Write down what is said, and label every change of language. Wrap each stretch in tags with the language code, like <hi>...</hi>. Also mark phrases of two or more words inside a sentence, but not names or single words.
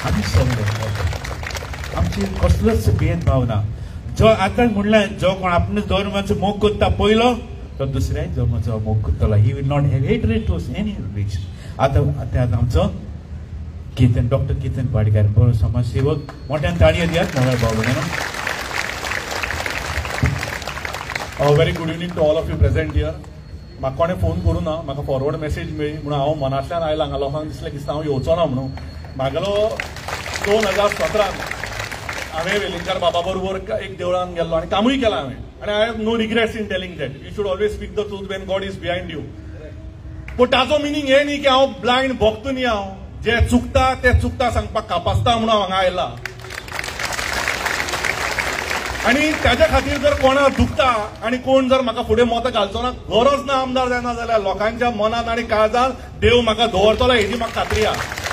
<kok>आमी सगळे आमची कसलोच भेदभाव ना. जो आतां म्हणल्यार जो कोण आपल्या धर्माचो मोग करता पयलो तो दुसऱ्याय धर्माचो मोग करतलो.</kok> <en>He will not have hatred to any religion.</en> <kok>आतां आमचो केतन डॉक्टर केतन पाडकार बरो समाजसेवक मोठ्यान ताळयो दियात मोगळ भाव भयणानो.</kok> <en>Very good evening to all of you present here.</en> <kok>म्हाका कोणें फोन करूं ना म्हाका</kok> <en>forward message</en> <kok>मेळ्ळी म्हणून हांव मनांतल्यान आयलां. हांगा लोकांक दिसलें की हांव येवचो ना म्हणून. म्हागेलो 2017 हांवें वेलिंगकार बाबा बरोबर एक देवळान गेल्लो आनी कामूय केलां हांवें.</kok> <en>आनी I have no regrets in telling that you should always speak the truth when God is behind you.</en> <kok>पूण ताचो मिनींग हें न्ही की हांव ब्लायंड भक्त न्ही. हांव जे चुकता ते चुकता सांगपाक कापासता म्हणून हांव हांगा आयला. आनी ताच्या खातीर जर कोणा दुखता आनी कोण जर म्हाका फुडें मतां घालचो ना गरज ना आमदार जायना जाल्यार लोकांच्या मनात आनी काळजांत देव म्हाका दवरतलो हेजी म्हाका खात्री आहा.</kok>